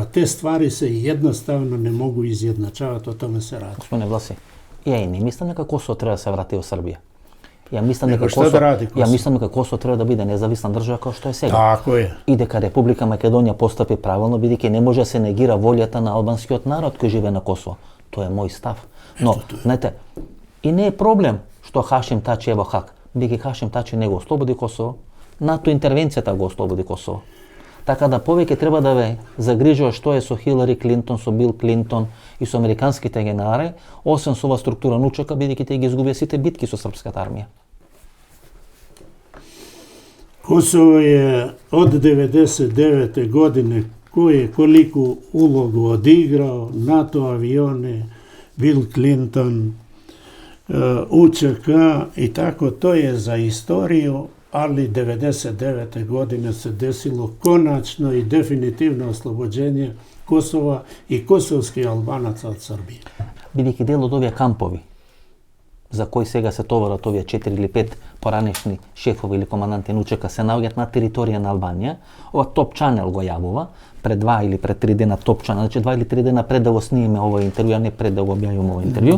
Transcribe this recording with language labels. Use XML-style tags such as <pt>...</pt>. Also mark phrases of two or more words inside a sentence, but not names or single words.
<sr>Te stvari se jednostavno ne mogu izjednačavati, o tome se radi. Gospodine Vlasi, ja i ne mislim neka Kosovo treba da se vrati u Srbiju. Ja mislim neka Kosovo treba da bude nezavisna država kao što je сега. Tako je.</sr> <mk>И дека Република Македонија постапи правилно, бидејќи не може да се негира волјата на албанскиот народ кој живее на Косово. Тоа е мој став. Но, знаете, и не е проблем што Хашим Тачи е во Хаг, бидејќи Хашим Тачи не го ослободи Косово, НАТО интервенцијата го ослободи Косово. Така да повеќе треба да ве загрижува што е со Хилари Клинтон, со Бил Клинтон и со американските генерали, освен со ова структура НУЧК, бидејќи тие ги изгубија сите битки со српската армија.</mk> <sr>Kosovo je od 1999. godine koliku ulogu odigrao, NATO avione, Bill Clinton, UČK i tako, to je za istoriju, ali 1999. godine se desilo konačno i definitivno oslobođenje Kosova i kosovskih Albanaca od Srbije.</sr> <mk>Бидејќи дел од овие кампови за кои сега се товарат овие 4 или 5 поранешни шефови или команданти на УЧК се наоѓаат на територија на Албанија. Ова Топ Чанел го јавува пред 2 или пред 3 дена. Топ Чанел, значи 2 или 3 дена пред да го снимеме ова интервју, а не пред да го објавиме ова интервју.</mk>